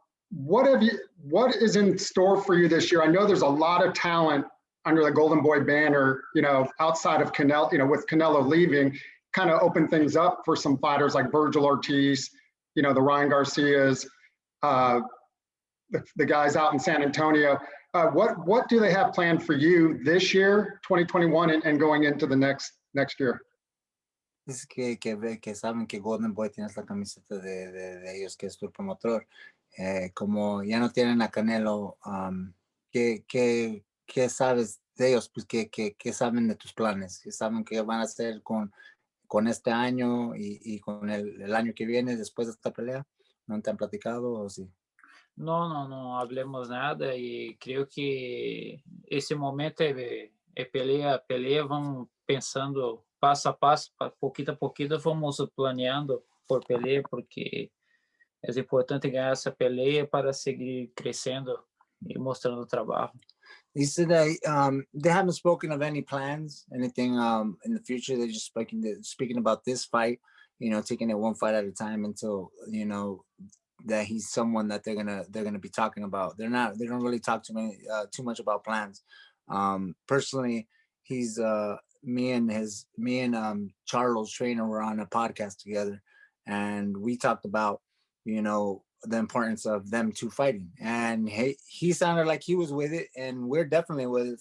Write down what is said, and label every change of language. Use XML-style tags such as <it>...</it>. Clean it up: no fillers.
<en>What is in store for you this year? I know there's a lot of talent under the Golden Boy banner, you know, outside of Canelo, you know, with Canelo leaving, kind of open things up for some fighters like Virgil Ortiz, you know, the Ryan Garcias, the guys out in San Antonio. What do they have planned for you this year, 2021, and going into the next year?</en> <es>Es que saben que Golden Boy tiene la camiseta de ellos, que es tu promotor. Como ya no tienen a Canelo, ¿qué sabes de ellos? Pues ¿qué saben de tus planes? ¿Qué saben que van a hacer con este año y con el año que viene después de esta pelea? ¿No te han platicado o sí?</es> <pt>Não hablemos nada e creio que esse momento é peleia, vamos pensando passo a passo, pouquinho a pouquinho, vamos planeando por peleia, porque é importante ganhar essa peleia para seguir crescendo e mostrando o trabalho.</pt> <en>He said that they haven't spoken of any plans, anything in the future. They're just speaking about this fight, you know, taking it one fight at a time until, you know, that he's someone that they're gonna be talking about. They don't really talk too much about plans. Personally, he's me and Charlo's trainer were on a podcast together, and we talked about, you know, the importance of them two fighting, and he sounded like he was with it, and we're definitely with it.</en>